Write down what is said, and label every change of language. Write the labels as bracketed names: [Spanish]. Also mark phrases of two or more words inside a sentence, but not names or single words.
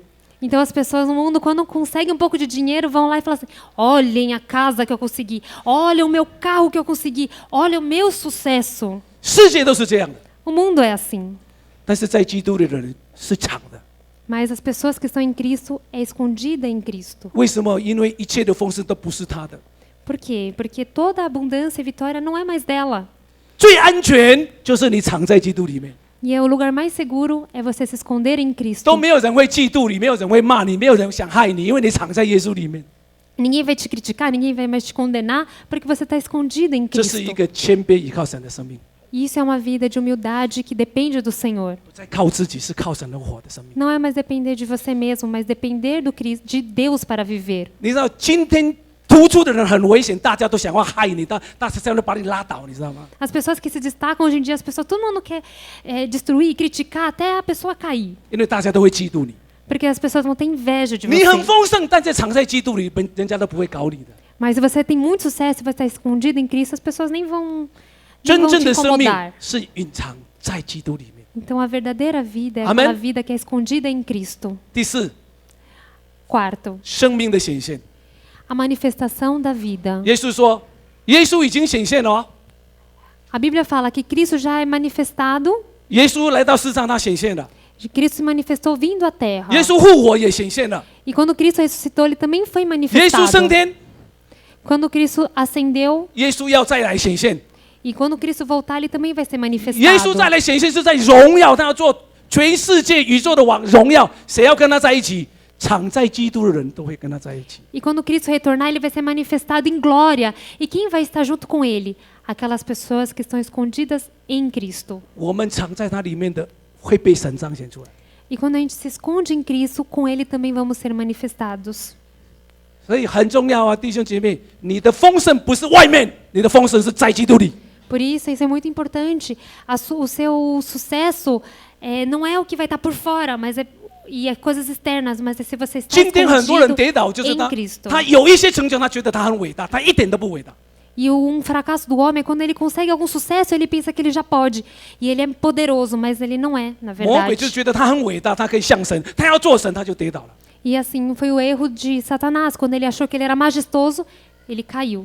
[Portuguese] Então, as pessoas no mundo, quando conseguem um pouco de dinheiro, vão lá e falam assim: olhem a casa que eu consegui, olha o meu carro que eu consegui, olha o meu sucesso. [Chinese] 世界都是这样的， [Portuguese] O mundo é assim. [Chinese] 但是在基督里的人是藏的。 [Portuguese] Mas as pessoas que estão em Cristo é escondida em Cristo. [Chinese] 为什么？因为一切的丰盛都不是他的。 [Portuguese] Por quê? Porque toda a abundância e vitória não é mais dela. [Chinese] 最安全就是你藏在基督里面， [Portuguese] E o lugar mais seguro é você se esconder em [Chinese] 都 [Portuguese] Cristo. [Chinese] 没有人会嫉妒你，没有人会骂你，没有人想害你，因为你藏在耶稣里面。 [Portuguese] Ninguém vai te criticar, ninguém vai mais te condenar, porque você está escondido em [Chinese] 这是一 [Portuguese] Cristo. [Chinese] 个谦卑依靠神的生命， [Portuguese] E isso é uma vida de humildade que depende do Senhor. [Chinese] 不再靠自己，是靠神而活的生命。 [Portuguese] Não é mais depender de você mesmo, mas depender de Deus para viver. [Chinese] 你知道今天突出的人很危险，大家都想要害你，大家想要把你拉倒，你知道吗？ [Portuguese] As pessoas que se destacam hoje em dia, todo mundo quer destruir, criticar até a pessoa cair. [Chinese] 因为大家都会嫉妒你。 [Portuguese] Porque as pessoas vão ter inveja de [Chinese] 你很 [Portuguese] você. [Chinese] 丰盛，但是藏在基督里，人家都不会搞你的。 [Portuguese] Mas se você tem muito sucesso e vai estar escondido em Cristo, as pessoas nem vão [Chinese] 真正 [Portuguese] te [Chinese] 的生命 [Portuguese] incomodar. [Chinese] 是隐藏在基督里面。 [Portuguese] Então a verdadeira vida é Amém? aquela vida que é escondida em Cristo. [Chinese] 第四， [Portuguese] Quarto, [Chinese] 生命的显现。 [Portuguese] a manifestação da vida. [Chinese] 耶稣说，耶稣已经显现了哦。 [Portuguese] A Bíblia fala que Cristo já é manifestado, [Chinese] 耶稣来到世上，他显现了； [Portuguese] Cristo se manifestou vindo à terra. [Chinese] 耶稣复活也显现了； [Portuguese] E quando Cristo ressuscitou, ele também foi [Chinese] 耶稣升 [Portuguese] manifestado. [Chinese] 天， [Portuguese] Quando Cristo ascendeu [Chinese] 耶稣要再来显现。 [Portuguese] e quando Cristo voltar, ele também vai ser [Chinese] 耶稣再 [Portuguese] manifestado. [Chinese] 来显现是在荣耀，他要做全世界宇宙的王，荣耀。谁要跟他在一起？藏在基督的人都会跟他在一起。 [Portuguese] E quando Cristo retornar, ele vai ser manifestado em glória. E quem vai estar junto com ele? Aquelas pessoas que estão escondidas em Cristo. [Chinese] 我们藏在他里面的会被神彰显出来。 [Portuguese] E quando a gente se esconde em Cristo, com ele também vamos ser manifestados. [Chinese] 所以很重要啊，弟兄姐妹，你的丰盛不是外面，你的丰盛是在基督里。 [Portuguese] Por isso é muito importante. O seu sucesso não é o que vai estar por fora, mas é coisas externas, mas é se você está [Chinese] 今天很多人跌倒， [Portuguese] escondido [Chinese] 就是 [Portuguese] em [Chinese] 他 [Portuguese] Cristo. [Chinese] 他有一些成就，他觉得他很伟大，他一点都不伟大。 [Portuguese] E um fracasso do homem é quando ele consegue algum sucesso, ele pensa que ele já pode. E ele é poderoso, mas ele não é, na [Chinese] 魔鬼就 [Portuguese] verdade. [Chinese] 觉得他很伟大，他可以像神，他要做神，他就跌倒了。 [Portuguese] E assim foi o erro de Satanás. Quando ele achou que ele era majestoso, ele caiu.